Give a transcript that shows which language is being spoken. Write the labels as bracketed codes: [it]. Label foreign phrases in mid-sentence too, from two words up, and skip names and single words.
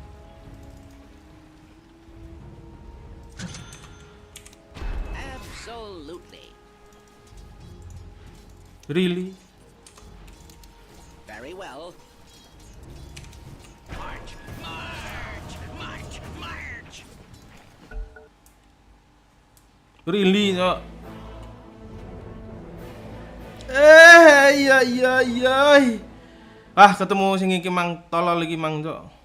[en] Absolutely. Really? Very well. March, march, march, march. Really, [jv] Cuk? Iya. Ah, ketemu sing iki mang tolol iki mang, Cuk.